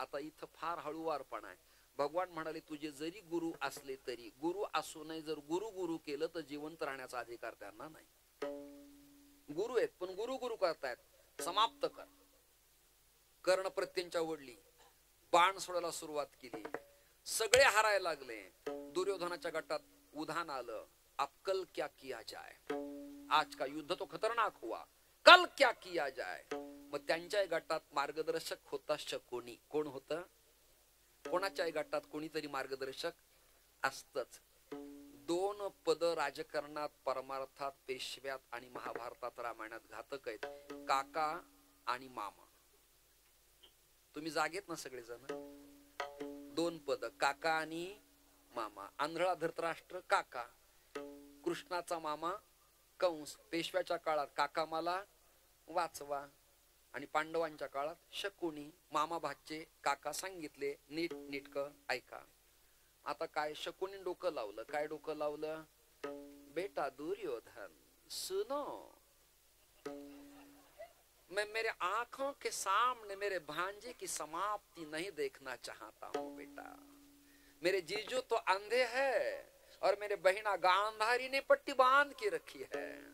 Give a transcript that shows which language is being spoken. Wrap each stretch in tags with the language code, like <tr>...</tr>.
<mr>आता इथं फार हळूवारपणा आहे. भगवान म्हणाले, तुझे जरी गुरु असले तरी, गुरु असू नये, जर गुरु गुरु केलं तर जिवंत राहण्याचा अधिकार त्यांना नाही. गुरु आहेत पण गुरु गुरु करतायत, समाप्त कर. कर्ण प्रत्यंच्या ओढली, बाण सोडायला सुरुवात केली, सगळे हारायला लागले. दुर्योधनाच्या गटात उधाण आलं,</mr> <hi>अब कल क्या किया जाए, आज का युद्ध तो खतरनाक हुआ, कल क्या किया जाए.</hi> <mr>मग त्यांच्या गटात मार्गदर्शक होता शकुनी. कोण होत? कोणाच्याही गटात कोणीतरी मार्गदर्शक असतच. 2 पद राजकारणात, परमार्थात, पेशव्यात आणि महाभारतात, रामायणात घातक आहेत. काका आणि मामा. तुम्ही जागेत ना सगळेजण? 2 पद, काका आणि मामा. आंधळा धृतराष्ट्र काका, कृष्णाचा मामा कंस. पेशव्याच्या काळात काका मला वाचवा, आणि पांडवांच्या काळात शकुनी. मामा भाचे, काका सांगितले नीट नीटकं ऐका. आता काय शकुनी डोकं लावलं? काय डोकं लावलं?</mr> <hi>बेटा दुर्योधन सुनो, मैं मेरे आंखों के सामने मेरे भांजे की समाप्ति नहीं देखना चाहता हूं बेटा. मेरे जीजू तो अंधे हैं और मेरे बहिना गांधारी ने पट्टी बांध के रखी है.</hi>